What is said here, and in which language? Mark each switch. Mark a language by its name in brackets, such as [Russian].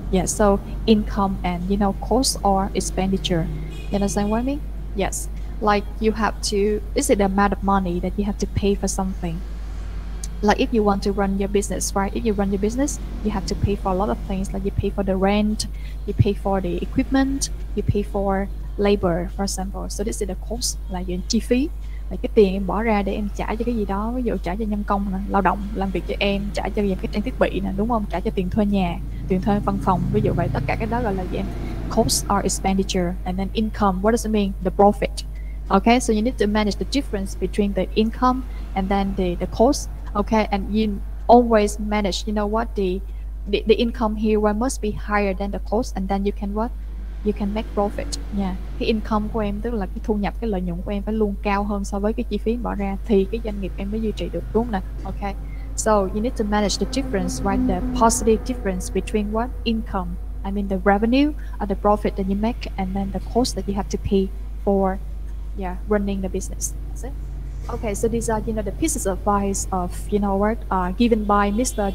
[English] Yeah, so income and cost or expenditure. You understand what I mean? Yes. Like you have to, this is the amount of money that you have to pay for something. Like if you want to run your business, right? If you run your business, you have to pay for a lot of things. Like you pay for the rent, you pay for the equipment, you pay for labor, for example. So this is the cost, [Vietnamese] là những chi phí, là cái tiền em bỏ ra để em trả cho cái gì đó. Ví dụ trả cho nhân công nè, lao động làm việc cho em, trả cho cái trang thiết bị nè, đúng không? Trả cho tiền thuê nhà, tiền thuê văn phòng, ví dụ vậy. Tất cả cái đó gọi là gì em? [English] Cost or expenditure. And then income, what does it mean? The profit. Okay, so you need to manage the difference between the income and then the cost. Okay, and you always manage, the income here must be higher than the cost, and then you can make profit. [Vietnamese] Yeah, cái income của em tức là cái thu nhập, cái lợi nhuận của em phải luôn cao hơn so với cái chi phí bỏ ra thì cái doanh nghiệp em mới duy trì được, đúng không nè? [English] Okay, so you need to manage the difference, right? The positive difference between income, I mean the revenue or the profit that you make, and then the cost that you have to pay for, running the business. That's it. Okay, so these are the pieces of advice of given by Mr.